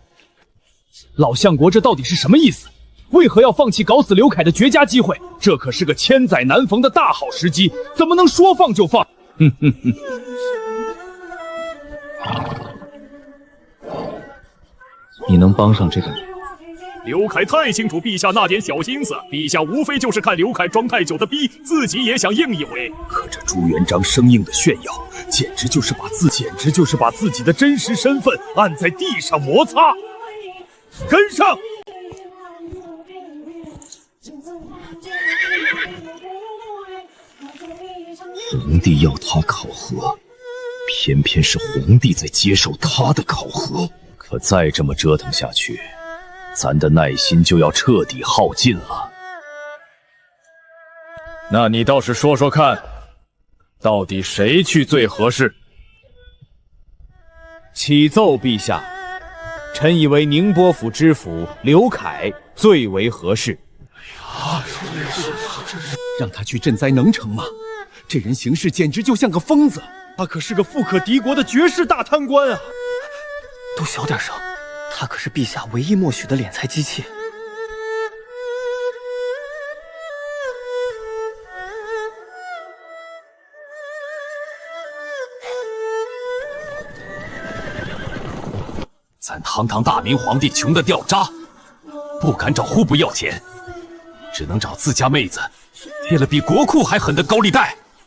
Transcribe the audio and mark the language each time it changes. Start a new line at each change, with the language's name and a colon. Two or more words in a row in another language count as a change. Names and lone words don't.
Chinese: 老相國這到底是什麼意思？為何要放棄搞死劉凱的絕佳機會？這可是個千載難逢的大好時機，怎麼能說放就放？哼哼哼！ 你能幫上這個人，刘凱太清楚陛下那點小心思，陛下無非就是看劉凱裝太久的逼，自己也想硬一回。可這朱元璋生硬的炫耀，簡直就是把自己的真實身份按在地上摩擦。跟上！皇帝要他考核，偏偏是皇帝在接受他的考核。可再這麼折騰下去，咱的耐心就要徹底耗盡了。那你倒是說說看，到底誰去最合適？启奏陛下，臣以為寧波府知府劉凱最為合適。讓他去赈災能成嗎？這人行事簡直就像個瘋子，他可是個富可敵國的絕世大貪官啊！都小點聲，他可是陛下唯一默許的敛財機器。咱堂堂大明皇帝窮得掉渣，不敢找户部要錢，只能找自家妹子貼了比國庫還狠的高利貸。